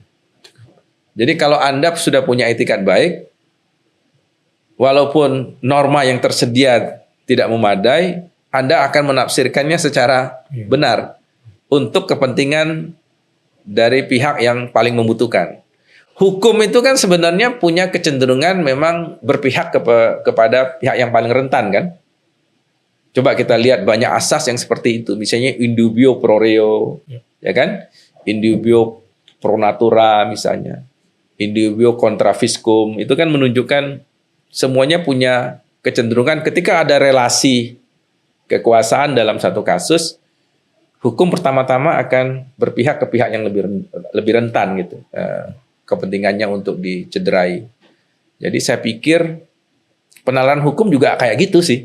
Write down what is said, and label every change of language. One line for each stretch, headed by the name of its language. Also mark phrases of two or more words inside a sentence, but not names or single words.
Indonesian: Jadi kalau Anda sudah punya iktikat baik, walaupun norma yang tersedia tidak memadai, Anda akan menafsirkannya secara benar untuk kepentingan dari pihak yang paling membutuhkan. Hukum itu kan sebenarnya punya kecenderungan memang berpihak kepada pihak yang paling rentan kan. Coba kita lihat banyak asas yang seperti itu. Misalnya
Latin: in dubio pro reo,
Indonesian: ya kan?
Latin: In dubio pro natura misalnya. In dubio contra fiscum.
Indonesian: Itu kan menunjukkan semuanya punya kecenderungan ketika ada relasi kekuasaan dalam satu kasus, hukum pertama-tama akan berpihak ke pihak yang lebih rentan gitu. Kepentingannya untuk dicederai. Jadi saya pikir penalaran hukum juga kayak gitu sih.